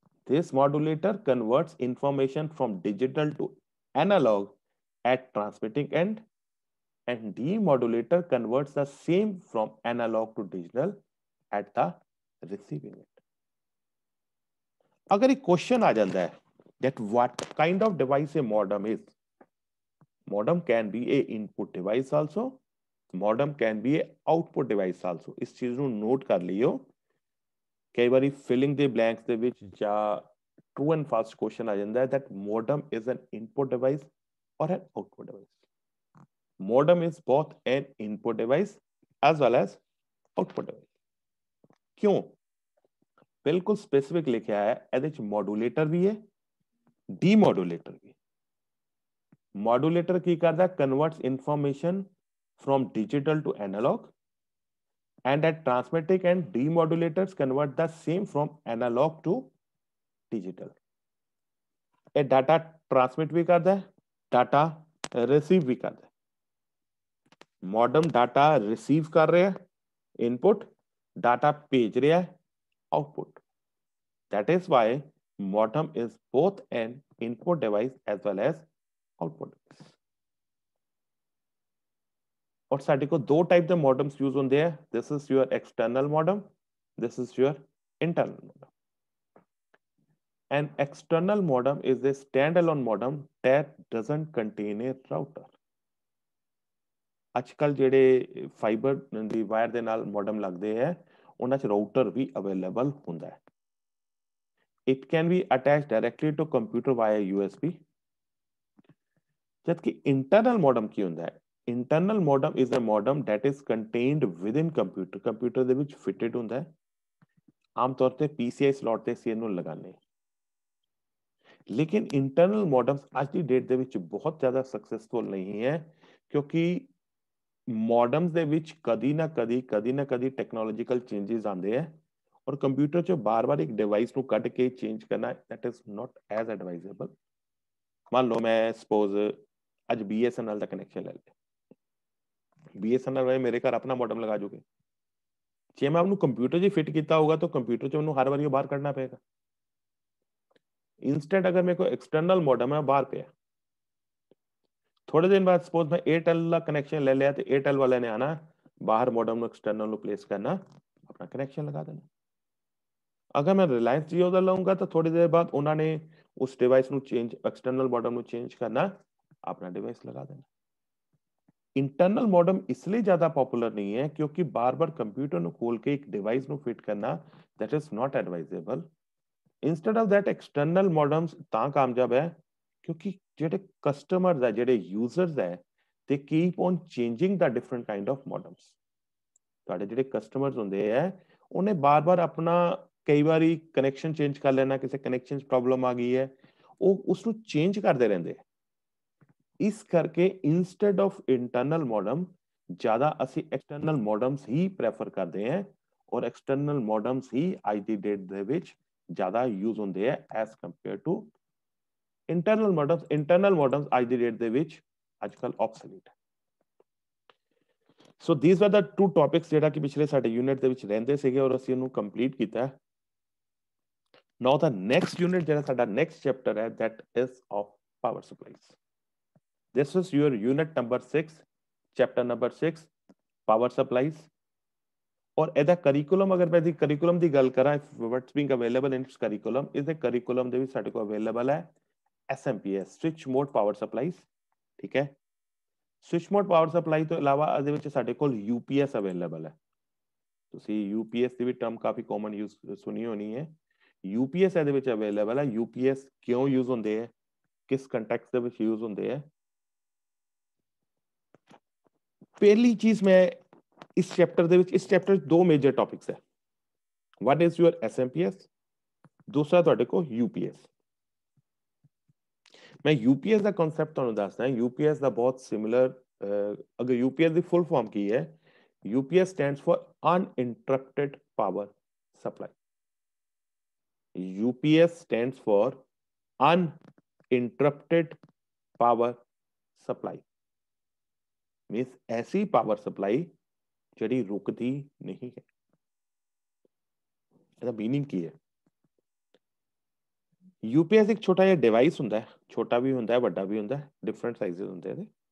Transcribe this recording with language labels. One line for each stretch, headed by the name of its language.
English: This modulator converts information from digital to analog at transmitting end and demodulator converts the same from analog to digital at the receiving end।
Hindi: अगर एक question आ जाता है
English: that what kind of device a modem is, modem can be a input device also, modem can be a output device also।
Hindi: इस चीज
Punjabi: ਨੂੰ note ਕਰ ਲਿਓ, ਕਈ ਵਾਰੀ ਫਿਲਿੰਗ ਦੇ ਬਲੈਂਕਸ ਦੇ ਵਿੱਚ ਜਾਂ ਟਰੂ ਐਂਡ ਫਾਲਸ ਕੁਐਸਚਨ ਆ ਜਾਂਦਾ ਹੈ
English: that modem is an input device or an output device। modem is both an input device as well as output device।
Hindi: क्यों? बिल्कुल स्पेसिफिक लिखा है,
Punjabi: ਇਹਦੇ ਚ ਮੋਡੂਲੇਟਰ ਵੀ ਹੈ, ਡੀਮੋਡੂਲੇਟਰ ਵੀ। ਮੋਡੂਲੇਟਰ ਕੀ ਕਰਦਾ?
English: Converts information from digital to analog and at transmitting and demodulators convert the same from analog to digital।
Punjabi: ਇਹ
Hindi: data transmit भी करता है, डाटा रिसीव भी करता है। मॉडम डाटा रिसीव कर रहा है इनपुट, डाटा भेज रहा है output.
English: That is why modem is both an input device as well as output device।
Hindi: और साडे को दो टाइप के मॉडम्स यूज होंगे हैं,
English: This is your external modem, this is your internal modem. An external modem is a standalone modem that doesn't contain a router।
Punjabi: ਅੱਜਕੱਲ ਜਿਹੜੇ fibre ਦੀ wire ਦੇ ਨਾਲ ਮੋਡਮ ਲੱਗਦੇ ਹੈ ਉਹਨਾਂ 'ਚ ਰਾਊਟਰ ਵੀ ਅਵੇਲੇਬਲ ਹੁੰਦਾ ਹੈ।
English: It can be attached directly to computer via USB।
Hindi: जबकि
Punjabi: internal modem ਕੀ ਹੁੰਦਾ ਹੈ?
English: Internal modem is a modem that is contained within computer।
Punjabi: Computer ਦੇ ਵਿੱਚ ਫਿਟਡ ਹੁੰਦਾ ਹੈ, ਆਮ ਤੌਰ ਤੇ PCI slot ਤੇ ਅਸੀਂ ਇਹਨੂੰ ਲਗਾਉਂਦੇ। ਲੇਕਿਨ ਇੰਟਰਨਲ ਮੋਡਮਸ ਅੱਜ ਦੀ ਡੇਟ ਦੇ ਵਿੱਚ ਬਹੁਤ ਜ਼ਿਆਦਾ ਸਕਸੈਸਫੁਲ ਨਹੀਂ ਹੈ, ਕਿਉਂਕਿ ਮੋਡਮਸ ਦੇ ਵਿੱਚ ਕਦੀ ਨਾ ਕਦੀ ਟੈਕਨੋਲੋਜੀਕਲ ਚੇਂजेस ਆਉਂਦੇ ਹੈ ਔਰ ਕੰਪਿਊਟਰ 'ਚ ਬਾਰ-ਬਾਰ ਇੱਕ ਡਿਵਾਈਸ ਨੂੰ ਕੱਢ ਕੇ ਚੇਂਜ ਕਰਨਾ
English: that is not as advisable।
Punjabi: ਮੰਨ ਲਓ ਮੈਂ ਸਪੋਜ਼ ਅੱਜ BSNL ਦਾ ਕਨੈਕਸ਼ਨ ਲੈ ਲਿਆ, BSNL ਵਾਲੇ ਮੇਰੇ ਘਰ ਆਪਣਾ ਮੋਡਮ ਲਗਾ ਜੂਗੇ, ਜੇ ਮੈਂ ਉਹਨੂੰ ਕੰਪਿਊਟਰ 'ਚ ਫਿੱਟ ਕੀਤਾ ਹੋਊਗਾ ਤਾਂ ਕੰਪਿਊਟਰ 'ਚ ਉਹਨੂੰ ਹਰ ਵਾਰੀ ਬਾਹਰ ਕੱਢਣਾ ਪਏਗਾ।
Hindi: इंस्टेंट अगर मेरे को एक्सटर्नल मॉडम है बाहर पे है, थोड़े दिन बाद सपोज मैं एयरटेल का कनेक्शन ले लिया तो एयरटेल वाले ने आना बाहर मॉडम एक्सटर्नल प्लेस करना, अपना कनेक्शन लगा देना। अगर मैं रिलायंस जियो का लूंगा तो थोड़ी देर बाद उन्होंने उस डिवाइस
Punjabi: ਨੂੰ ਚੇਂਜ
Hindi: एक्सटर्नल मॉडेम ਨੂੰ ਚੇਂਜ करना, अपना डिवाइस लगा देना। इंटरनल मॉडेम इसलिए ज्यादा पॉपुलर नहीं है क्योंकि बार बार कंप्यूटर ਨੂੰ खोल के एक डिवाइस ਨੂੰ फिट करना
English: That is not advisable.
Hindi: Instead of that external modems
Punjabi: ਤਾਂ ਕਾਮਯਾਬ ਹੈ ਕਿਉਂਕਿ ਜਿਹੜੇ ਕਸਟਮਰਸ ਹੈ, ਜਿਹੜੇ ਯੂਜ਼ਰਸ ਹੈ,
English: they keep on changing the different kind of modems।
Punjabi: ਤੁਹਾਡੇ ਜਿਹੜੇ ਕਸਟਮਰਸ ਹੁੰਦੇ ਆ ਉਹਨੇ ਬਾਰ-ਬਾਰ ਆਪਣਾ ਕਈ ਵਾਰੀ ਕਨੈਕਸ਼ਨ ਚੇਂਜ ਕਰ ਲੈਣਾ, ਕਿਸੇ ਕਨੈਕਸ਼ਨ 'ਚ ਪ੍ਰੋਬਲਮ ਆ ਗਈ ਹੈ, ਉਹ ਉਸ ਨੂੰ ਚੇਂਜ ਕਰਦੇ ਰਹਿੰਦੇ ਆ। ਇਸ ਕਰਕੇ ਇੰਸਟੈਡ ਆਫ ਇੰਟਰਨਲ ਮੋਡਮ ਜ਼ਿਆਦਾ ਅਸੀਂ ਐਕਸਟਰਨਲ ਮੋਡਮਸ ਹੀ ਪ੍ਰੈਫਰ ਕਰਦੇ ਹਾਂ ਔਰ ਐਕਸਟਰਨਲ ਮੋਡਮਸ ਹੀ ਅੱਜ ਦੀ ਡੇਟ ਦੇ ਵਿੱਚ ਜ਼ਿਆਦਾ ਯੂਜ਼ ਹੁੰਦੇ ਆ
English: As compared to internal modems.
Punjabi: Internal ਮੋਡਮਸ ਅੱਜ ਦੀ ਡੇਟ ਦੇ ਵਿੱਚ ਅੱਜ ਕੱਲ ਆਬਸੋਲੀਟ ਹੈ।
English: so these are the two topics
Punjabi: ਜਿਹੜਾ ਕਿ ਪਿਛਲੇ ਸਾਡੇ ਯੂਨਿਟ ਦੇ ਵਿੱਚ ਰਹਿੰਦੇ ਸੀਗੇ ਔਰ ਅਸੀਂ ਉਹਨੂੰ ਕੰਪਲੀਟ ਕੀਤਾ। ਨਾਓ ਦਾ ਨੈਕਸਟ ਯੂਨਿਟ ਜਿਹੜਾ ਸਾਡਾ ਨੈਕਸਟ ਚੈਪਟਰ ਹੈ
English: That is of power supplies. This is your unit number 6, chapter number 6, power supplies।
Punjabi: और ਇਹਦਾ ਕਰਿਕੂਲਮ ਅਗਰ ਮੈਂ ਦੀ ਕਰਿਕੂਲਮ ਦੀ ਗੱਲ ਕਰਾਂ,
English: what's being available in its curriculum,
Punjabi: ਇਹਦੇ ਕਰਿਕੂਲਮ ਦੇ ਵਿੱਚ ਸਾਡੇ ਕੋਲ ਅਵੇਲੇਬਲ ਹੈ SMPS, switch mode power supplies. ਠੀਕ ਹੈ, ਸਵਿਚ ਮੋਡ ਪਾਵਰ ਸਪਲਾਈ ਤੋਂ ਇਲਾਵਾ ਇਹਦੇ ਵਿੱਚ ਸਾਡੇ ਕੋਲ UPS ਅਵੇਲੇਬਲ ਹੈ। ਤੁਸੀਂ UPS ਦੀ ਵੀ ਟਰਮ ਕਾਫੀ ਕਾਮਨ ਯੂਜ਼ ਸੁਣੀ ਹੋਣੀ ਹੈ। UPS ਇਹਦੇ ਵਿੱਚ ਅਵੇਲੇਬਲ ਹੈ। UPS ਕਿਉਂ ਯੂਜ਼ ਹੁੰਦੇ ਹੈ, ਕਿਸ ਕੰਟੈਕਸਟ ਦੇ ਵਿੱਚ ਯੂਜ਼ ਹੁੰਦੇ ਹੈ।
Hindi: पहली चीज मैं इस चैप्टर
Punjabi: ਦੇ ਵਿੱਚ, ਇਸ ਚੈਪਟਰ 'ਚ ਦੋ ਮੇਜਰ ਟੌਪਿਕਸ ਹੈ।
English: one is your SMPS,
Punjabi: ਦੂਸਰਾ ਤੁਹਾਡੇ ਕੋਲ UPS। ਮੈਂ UPS ਦਾ ਕਨਸੈਪਟ ਤੁਹਾਨੂੰ ਦੱਸਦਾ। UPS ਦਾ ਬਹੁਤ ਸਿਮਿਲਰ, ਅਗਰ UPS ਦੀ ਫੁੱਲ ਫਾਰਮ ਕੀ ਹੈ,
English: UPS stands for uninterrupted power supply. UPS stands for uninterrupted power supply.
Hindi: Means ऐसी पावर सप्लाई
Punjabi: ਜਿਹੜੀ ਰੁਕਦੀ ਨਹੀਂ ਹੈ। ਇਹਦਾ ਮੀਨਿੰਗ ਕੀ ਹੈ? UPS ਇੱਕ ਛੋਟਾ ਜਿਹਾ ਡਿਵਾਈਸ ਹੁੰਦਾ ਹੈ, ਛੋਟਾ ਵੀ ਹੁੰਦਾ ਹੈ, ਵੱਡਾ ਵੀ ਹੁੰਦਾ ਹੈ, ਡਿਫਰੈਂਟ ਸਾਈਜ਼ਸ ਹੁੰਦੇ ਇਹਦੇ।